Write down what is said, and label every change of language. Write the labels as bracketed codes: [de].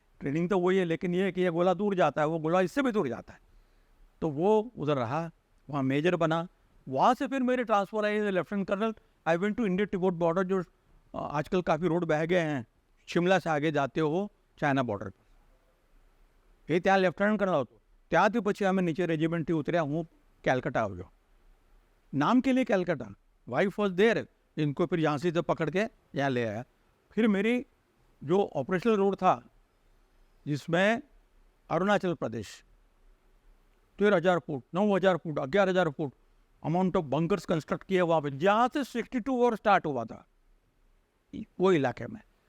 [hi] Training तो वही है, लेकिन ये कि ये गोला दूर जाता है, वो गोला इससे भी दूर जाता है. तो वो उधर रहा, वहाँ मेजर बना. वहाँ से फिर मेरे transfer I lieutenant colonel. [en] I went to India Tibet border, [hi] जो आजकल काफ़ी रोड बह गए हैं, शिमला से आगे जाते हो चाइना बॉर्डर पर. [gu] ये ત્યાં લેફ્ટનન્ટ કર્નલ હતો. ત્યાંથી પછી અમે નીચે રેજિમેન્ટથી ઉતર્યા, હું કેલકટા આવ્યો. [hi] नाम के लिए कैलकाटा. [en] wife was there, [hi] इनको फिर झांसी से पकड़ के यहाँ ले आया. फिर मेरी जो ऑपरेशनल रोड था जिसमें Arunachal Pradesh 13,000 foot, 9,000 foot, 11,000 foot amount of bunkers construct किए वहाँ पे, जहाँ से 62 वॉर स्टार्ट हुआ था वो इलाके में.